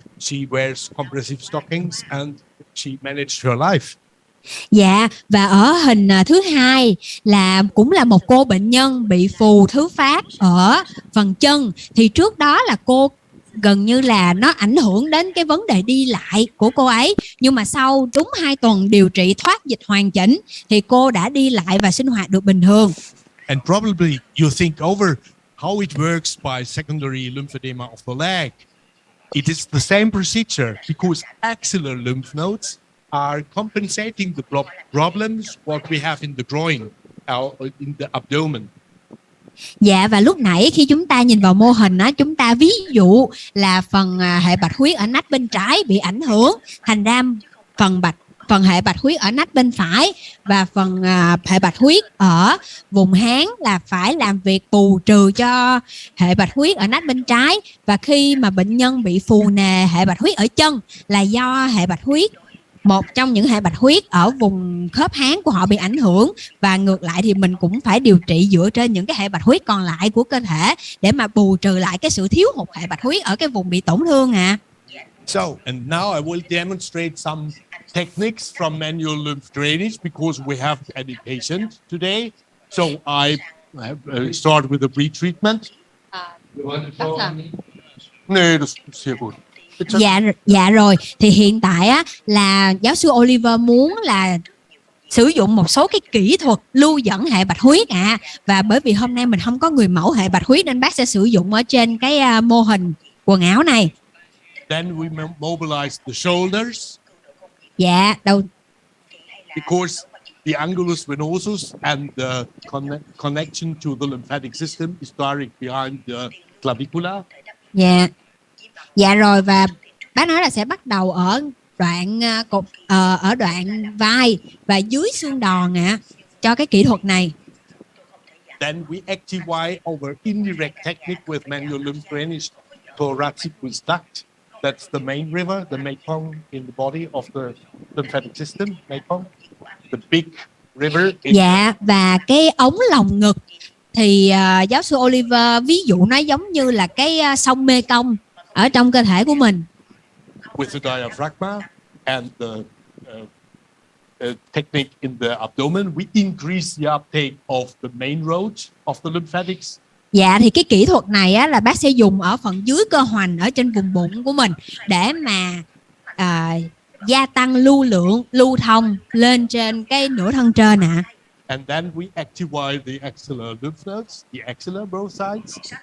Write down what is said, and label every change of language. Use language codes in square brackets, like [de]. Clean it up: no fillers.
[en] She wears compressive stockings and she managed her life. [vi] Dạ, và ở hình thứ hai là cũng là một cô bệnh nhân bị phù thứ phát ở phần chân. Thì trước đó là cô gần như là nó ảnh hưởng đến cái vấn đề đi lại của cô ấy. Nhưng mà sau đúng 2 tuần điều trị thoát dịch hoàn chỉnh thì cô đã đi lại và sinh hoạt được bình thường. [en] And probably you think over how it works by secondary lymphedema of the leg. It is the same procedure because axillary lymph nodes are compensating the problems what we have in the groin or in the abdomen. [vi] Dạ, và lúc nãy khi chúng ta nhìn vào mô hình á, chúng ta ví dụ là phần hệ bạch huyết ở nách bên trái bị ảnh hưởng, thành ra phần hệ bạch huyết ở nách bên phải và phần hệ bạch huyết ở vùng háng là phải làm việc bù trừ cho hệ bạch huyết ở nách bên trái. Và khi mà bệnh nhân bị phù nề hệ bạch huyết ở chân là do hệ bạch huyết, một trong những hệ bạch huyết ở vùng khớp háng của họ bị ảnh hưởng, và ngược lại thì mình cũng phải điều trị dựa trên những cái hệ bạch huyết còn lại của cơ thể để mà bù trừ lại cái sự thiếu hụt hệ bạch huyết ở cái vùng bị tổn thương ạ. [en] So, and now I will demonstrate some techniques from manual lymph drainage because we have any patient today. So I start with the pre-treatment. No, that's good. [vi] Dạ rồi, thì hiện tại á là giáo sư Oliver muốn là sử dụng một số cái kỹ thuật lưu dẫn hệ bạch huyết ạ. Và bởi vì hôm nay mình không có người mẫu hệ bạch huyết nên bác sẽ sử dụng ở trên cái mô hình quần áo này. [en] Then we mobilize the shoulders. [vi] Dạ, [en] Because the angulus venosus and the connection to the lymphatic system is direct behind the clavicula. [vi] Dạ rồi, và bác nói là sẽ bắt đầu ở đoạn ở đoạn vai và dưới xương đòn ạ cho cái kỹ thuật này. [en] Then we activate our indirect technique with manual lymph drainage thoracic with duct. That's the main river, the Mekong in the body of the lymphatic system, Mekong, the big river. [vi] Dạ, và cái ống lồng ngực thì giáo sư Oliver ví dụ nó giống như là cái sông Mekong ở trong cơ thể của mình. [en] With the diaphragma and the technique in the abdomen, we increase the uptake of the main road of the lymphatics. [vi] Dạ, thì cái kỹ thuật này á, là bác sẽ dùng ở phần dưới cơ hoành ở trên vùng bụng của mình để mà gia tăng lưu thông lên trên cái nửa thân trên ạ. [en] And then we activate the axillary lymph nodes, the axilla both sides.